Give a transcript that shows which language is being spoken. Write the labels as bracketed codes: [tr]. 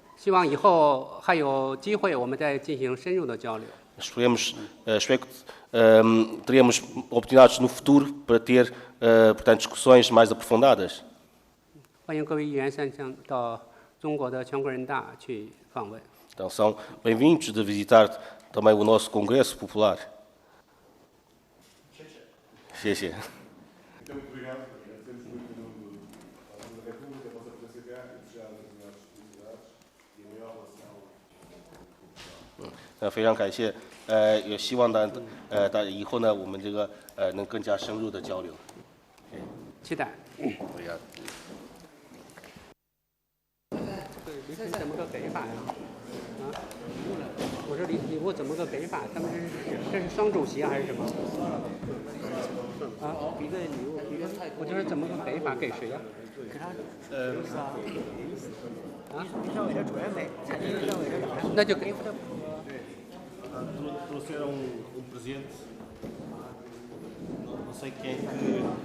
[zh] 希望以后还有机会，我们再进行深入的交流。 [pt] Espero que teremos oportunidades no futuro para ter, portanto, discussões mais aprofundadas. [zh] 欢迎各位议员先生到中国的全国人大去访问。 [pt] Então, são bem-vindos de visitar também o nosso Congresso Popular. [zh] 谢谢。 [pt] Muito obrigado. Agradecemos muito em nome da República, a vossa presença cá e desejar as melhores possibilidades e a melhor relação. [zh] 非常感谢，也希望呢，以后呢，我们这个能更加深入的交流。期待。 [pt] obrigado。 [zh] 礼品怎么个给法呀？我说礼物怎么个给法？他们这是双主席还是什么？一个礼物，一个菜。我就是怎么个给法？给谁呀？给他。你上我这主任呗，菜金上我这长。那就给。 [pt] Trouxeram presente, não sei quem é que...